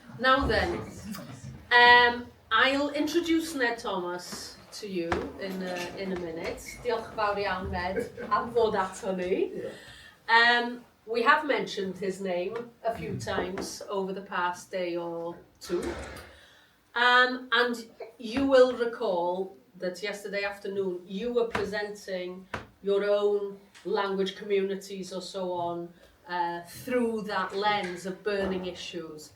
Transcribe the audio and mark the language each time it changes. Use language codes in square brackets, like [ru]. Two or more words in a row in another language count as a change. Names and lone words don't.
[en] Now then, I'll introduce Ned Thomas to you in a minute. [cy] Diolch fawr iawn, Ned, am ddod ato ni. [en] We have mentioned his name a few times over the past day or two. And you will recall that yesterday afternoon you were presenting your own language communities or so on through that lens of burning issues.